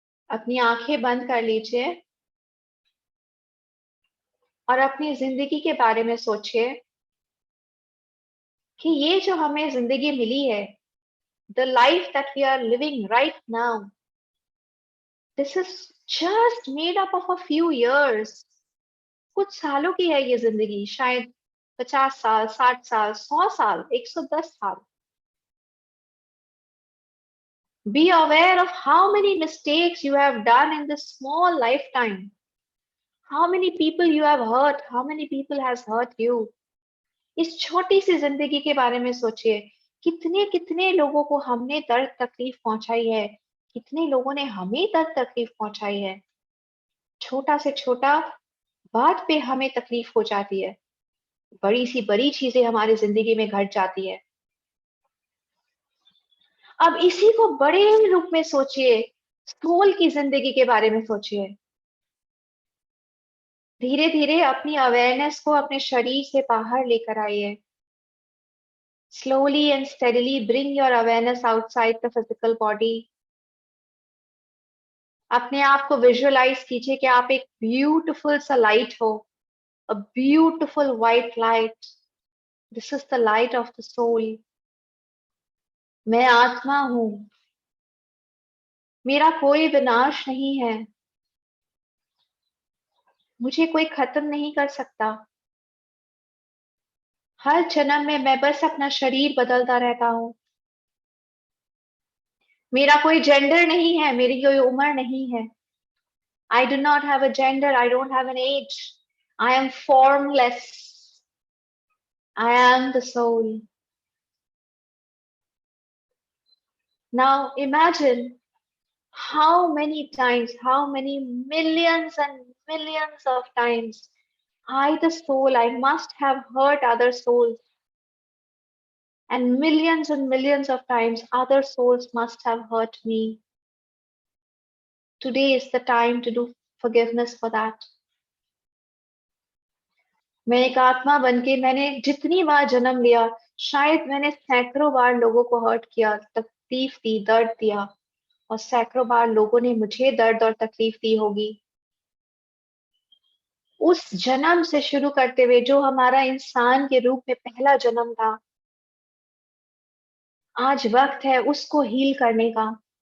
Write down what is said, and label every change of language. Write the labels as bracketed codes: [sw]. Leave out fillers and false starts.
[hi] अपनी आंखें बंद कर लीजिए और अपनी जिंदगी के बारे में सोचिए कि ये जो हमें जिंदगी मिली है, [en] the life that we are living right now, this is just made up of a few years. [hi] कुछ सालों की है ये जिंदगी, शायद 50 साल, 60 साल, 100 साल, 110 साल। [en] Be aware of how many mistakes you have done in this small lifetime. How many people you have hurt, how many people has hurt you. [hi] इस छोटी सी जिंदगी के बारे में सोचिए कितने कितने लोगों को हमने दर्द तकलीफ पहुंचाई है, कितने लोगों ने हमें दर्द तकलीफ पहुंचाई है। छोटा से छोटा बात पे हमें तकलीफ हो जाती है, बड़ी सी बड़ी चीजें हमारी जिंदगी में घट जाती है। अब इसी को बड़े रूप में सोचिए, सोल की जिंदगी के बारे में सोचिए। धीरे धीरे अपनी अवेयरनेस को अपने शरीर से बाहर लेकर आइए। [en] Slowly and steadily bring your awareness outside the physical body. [hi] अपने आप को विजुअलाइज कीजिए कि आप एक ब्यूटीफुल सा लाइट हो, [en] a beautiful white light. This is the light of the soul. [hi] मैं आत्मा हूं, मेरा कोई विनाश नहीं है, मुझे कोई खत्म नहीं कर सकता। हर जन्म में मैं बस अपना शरीर बदलता रहता हूँ। मेरा कोई जेंडर नहीं है, मेरी कोई उम्र नहीं है। [en] I do not have a gender, I don't have an age. I am formless. I am the soul. Now imagine how many times, how many millions and millions of times I, the soul, I must have hurt other souls. And millions of times other souls must have hurt me. Today is the time to do forgiveness for that. [hi] मैं एक आत्मा बनके मैंने जितनी बार जन्म लिया, शायद मैंने सैकड़ों बार लोगों को हर्ट किया, तकलीफ दी, दर्द दिया, और सैकड़ों बार लोगों ने मुझे दर्द और तकलीफ दी होगी। उस जन्म से शुरू करते हुए जो हमारा इंसान के रूप में पहला जन्म था, आज वक्त है उसको हील करने का।